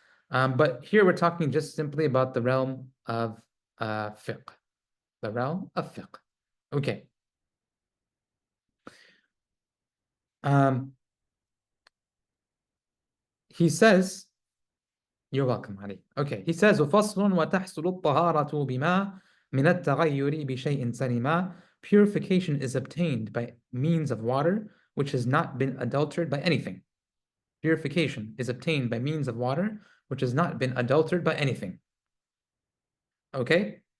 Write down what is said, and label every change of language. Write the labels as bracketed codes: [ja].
[en] But here we're talking just simply about the realm of fiqh. The realm of fiqh. Okay. He says, you're welcome, Ali. Okay, he says, [ar] وَفَصْلٌ وَتَحْصُلُ الطَّهَارَةُ بِمَا مِنَ التَّغَيُّرِ بِشَيْءٍ سَلِمًا. [en] Purification is obtained by means of water which has not been adulterated by anything. Purification is obtained by means of water which has not been adulterated by anything. Okay?